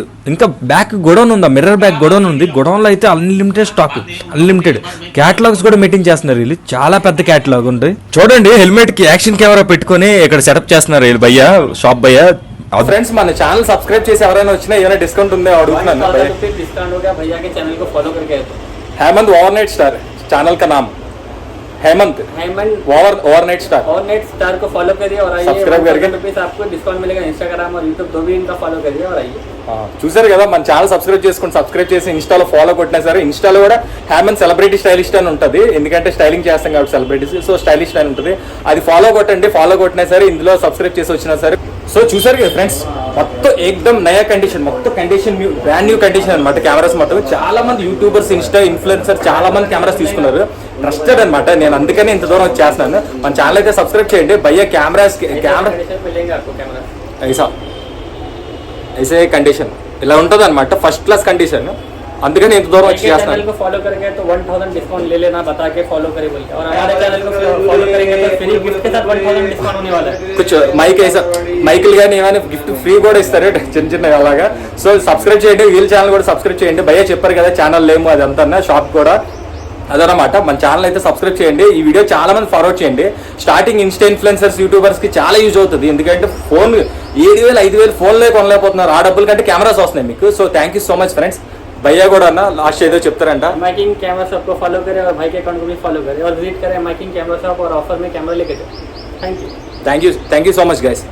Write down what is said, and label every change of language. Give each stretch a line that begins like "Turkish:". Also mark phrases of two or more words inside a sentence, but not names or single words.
Telugu: ఇంకా
English: back godown
Telugu: ఉందా,
English: mirror back godown
Telugu: ఉంది. గొడౌన్లో అయితే
English: unlimited stock, unlimited catalogs
Telugu: కూడా మెయింటైన్ చేస్తున్నారు వీళ్ళు. చాలా పెద్ద క్యాటలాగ్ ఉంది. చూడండి, హెల్మెట్ కి
English: action camera
Telugu: పెట్టుకుని ఇక్కడ సెటప్ చేస్తున్నారు వీళ్ళు భయ్య, షాప్ భయ్య. ఫ్రెండ్స్, మన
English: channel subscribe
Telugu: చేసి ఎవరైనా వచ్చినా ఏమైనా డిస్కౌంట్ ఉందో అడుగుతున్నాను.
Hindi: हेमंत ओवरनाइट स्टार चैनल का नाम, हेमंत ओवरनाइट स्टार को फॉलो करिए और आइए, सब्सक्राइब करके आपको डिस्काउंट मिलेगा. इंस्टाग्राम और यूट्यूब दो भी इनका फॉलो करिए और आइए.
Telugu: చూసారు కదా, మన
English: channel subscribe
Telugu: చేసి ఇన్స్టాలో ఫాలో కొట్టినా సరే, ఇన్స్టాలో కూడా హేమంత్
English: celebrity stylist
Telugu: అని ఉంటుంది. ఎందుకంటే స్టైలింగ్ చేస్తాం కాబట్టి
English: celebrities, so stylish
Telugu: అని ఉంటుంది. అది ఫాలో కొట్టండి. ఫాలో కొట్టినా సరే, ఇందులో సబ్స్క్రైబ్ చేసి వచ్చినా సరే. సో చూసారు కదా ఫ్రెండ్స్, మొత్తం
Hindi: एकदम नया
Telugu: కండిషన్, మొత్తం కండిషన్
English: brand new condition
Telugu: అనమాట. కెమెరాస్ మొత్తం చాలా మంది యూట్యూబర్స్,
English: insta influencer
Telugu: చాలా మంది కెమెరాస్ తీసుకున్నారు. ట్రస్టెడ్ అనమాట. నేను అందుకనే ఇంత దూరం వచ్చేస్తున్నాను. మన ఛానల్ అయితే సబ్స్క్రైబ్ చేయండి భయ్య. కెమెరా
Hindi: ऐसे कंडीशन
Telugu: ఇలా ఉంటుంది అనమాట,
English: first class condition.
Telugu: అందుకని ఇంత దూరం వచ్చి
Hindi: चैनल को फॉलो करेंगे तो 1000 डिस्काउंट ले लेना, बता के फॉलो करें बोल के. और हमारे चैनल को फॉलो करेंगे तो
English: free gift
Hindi: के साथ 1000 डिस्काउंट होने वाला है.
Telugu: कुछ మైక్ ऐसा మైకులు కానీ ఏమైనా
English: gift free
Telugu: కూడా ఇస్తారు చిన్న చిన్న అలాగా. సో సబ్స్క్రైబ్ చేయండి, వీళ్ళ ఛానల్ కూడా సబ్స్క్రైబ్ చేయండి భయ్య. చెప్పారు కదా ఛానల్ లేము అదంతా, షాప్ కూడా అదనమాట. మన ఛానల్ అయితే సబ్స్క్రైబ్ చేయండి. ఈ వీడియో చాలా మంది ఫార్వర్డ్ చేయండి.
English: starting insta influencers, youtubers
Telugu: కి చాలా యూజ్ అవుతుంది. ఎందుకంటే ఫోన్ 7000-5000 ఫోన్లే కొనలేకపోతున్నారు. ఆ డబ్బుల కంటే కెమెరాస్ వస్తున్నాయి మీకు. సో
English: thank you so much friends.
Telugu: భయ్యా కూడా అన్న లాస్ట్ ఏదో చెప్తారంట.
Hindi: माइकिंग कैमरा शॉप को फॉलो करें और भाई के अकाउंट को भी फॉलो करें और विजिट करें माइकिंग कैमरा शॉप और ऑफर में कैमरा लेके जाए.
English: thank you so much guys.